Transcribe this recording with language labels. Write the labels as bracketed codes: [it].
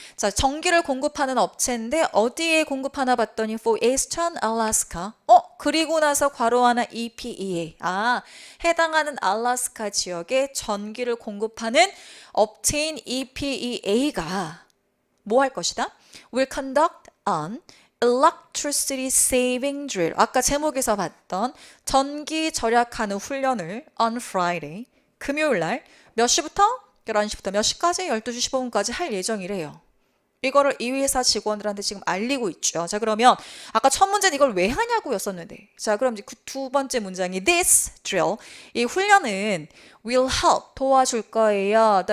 [ko] 자, 전기를 공급하는 업체인데 어디에 공급하나 봤더니 [en] for Eastern Alaska. [ko] 그리고 나서 괄호 하나 EPEA. 해당하는 알래스카 지역에 전기를 공급하는 업체인 EPEA가 뭐 할 것이다? [en] will conduct an electricity saving drill. [ko] 아까 제목에서 봤던 전기 절약하는 훈련을 [en] on Friday, [ko] 금요일 날 몇 시부터? 11시부터 몇 시까지? 12시 15분까지 할 예정이래요. 이거를 이 회사 직원들한테 지금 알리고 있죠. 자, 그러면 아까 첫 문제는 이걸 왜 하냐고 였었는데, 자, 그럼 이제 그 두 번째 문장이 [en] this drill, [ko] 이 훈련은 [en] will help, [ko] 도와줄 거예요.